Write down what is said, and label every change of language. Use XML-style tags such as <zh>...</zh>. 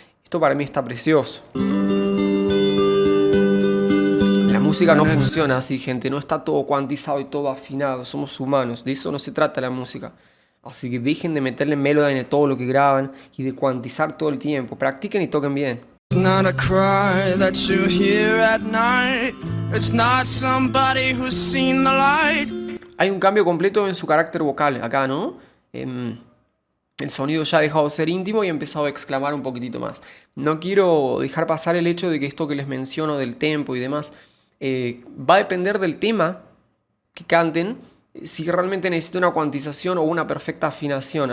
<es>Esto para mí está precioso. La música no funciona así, gente. No está todo cuantizado y todo afinado. Somos humanos. De eso no se trata la música. Así que dejen de meterle Melodyne a todo lo que graban y de cuantizar todo el tiempo. Practiquen y toquen bien.</es> <en>It's not a cry that you hear at night. It's not somebody who's seen the light.</en> <es>Hay un cambio completo en su carácter vocal acá, ¿no? El sonido ya ha dejado de ser íntimo y he empezado a exclamar un poquitito más. No quiero dejar pasar el hecho de que esto que les menciono del tempo y demás va a depender del tema que canten, si realmente necesita una cuantización o una perfecta afinación.</es>